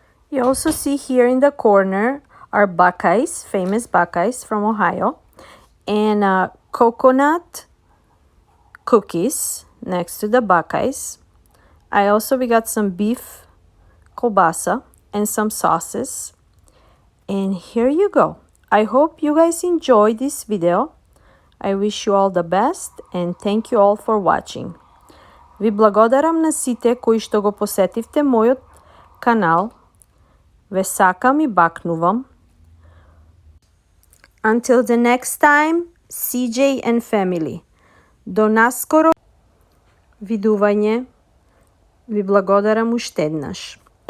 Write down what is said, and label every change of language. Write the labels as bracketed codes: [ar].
[en] You also see here in the corner are buckeyes, famous buckeyes from Ohio, and coconut cookies next to the buckeyes. We got some beef kielbasa and some sauces. And here you go. I hope you guys enjoyed this video. I wish you all the best and thank you all for watching. [mk] Ви благодарам на сите кои што го посетивте мојот канал. Ве сакам и бакнувам. [en] Until the next time, CJ and family. [mk] До наскоро видување. Ви благодарам уште еднаш.